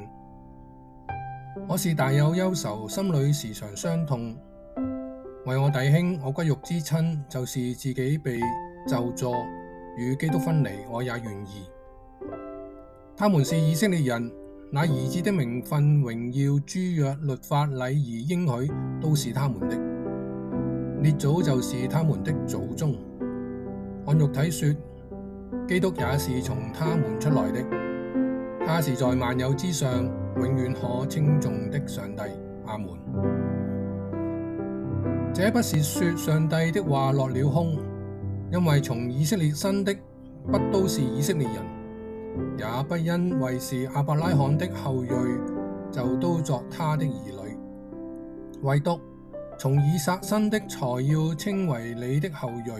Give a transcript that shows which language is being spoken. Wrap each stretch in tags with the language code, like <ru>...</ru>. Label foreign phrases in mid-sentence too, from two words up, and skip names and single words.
<zh>我是大有憂愁，心裏時常傷痛。為我弟兄，我骨肉之親，就是自己被咒詛，與基督分離，我也願意。他們是以色列人，那兒子的名分、榮耀、諸約、律法、禮儀、應許，都是他們的。列祖就是他們的祖宗。按肉體說，基督也是從他們出來的。他是在萬有之上，永遠可稱頌的上帝。阿門。這不是說上帝的話落了空，因為從以色列生的，不都是以色列人，也不因為是亞伯拉罕的後裔，就都作他的兒女，唯獨從以撒生的，才要稱為你的後裔。</zh>